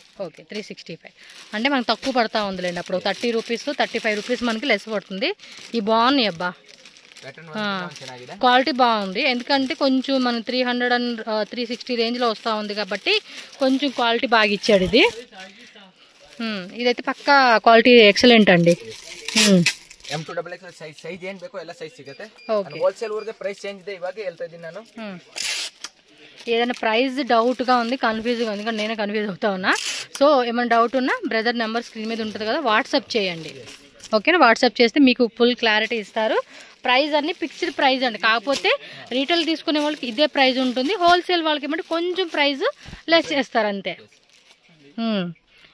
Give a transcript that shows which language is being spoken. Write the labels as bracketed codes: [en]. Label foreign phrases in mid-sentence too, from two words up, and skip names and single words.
[te] ఓకే, 365 అంటే మనకు తక్కువ పడతా ఉందిలేండి. అప్పుడు 30 రూపీస్ 35 రూపీస్ మనకి లెస్ పడుతుంది. ఈ బాగున్నాయి అబ్బా, క్వాలిటీ బాగుంది. ఎందుకంటే కొంచెం మనం 300 and 360 రేంజ్లో వస్తూ ఉంది కాబట్టి కొంచెం క్వాలిటీ బాగా ఇచ్చాడు ఇది. ఇదైతే పక్కా [en] quality excellent [te] ಅಂడి. [kn] M2XXL ಸೈಜ್ ಏನು ಬೇಕೋ ಎಲ್ಲ ಸೈಜ್ ಸಿಗುತ್ತೆ. ಹೋಲ್ಸೇಲ್ ಊರಿಗೆ [en] price change [kn] ಇದೆ, ಇವಾಗ ಹೇಳ್ತಾ ಇದ್ದೀನಿ ನಾನು. [te] ఏదైనా ప్రైస్ డౌట్గా ఉంది, కన్ఫ్యూజ్గా ఉంది, కానీ నేనే కన్ఫ్యూజ్ అవుతా ఉన్నా. సో ఏమైనా డౌట్ ఉన్నా [en] brother number screen [te] మీద ఉంటుంది కదా, వాట్సాప్ చేయండి. ఓకేనా, వాట్సాప్ చేస్తే మీకు [en] full clarity [te] ఇస్తారు. ప్రైస్ అన్ని [en] fixed price [te] అండి, కాకపోతే రీటైల్ తీసుకునే వాళ్ళకి ఇదే ప్రైస్ ఉంటుంది, హోల్సేల్ వాళ్ళకి ఏమంటే కొంచెం [en] price less [te] చేస్తారు అంతే.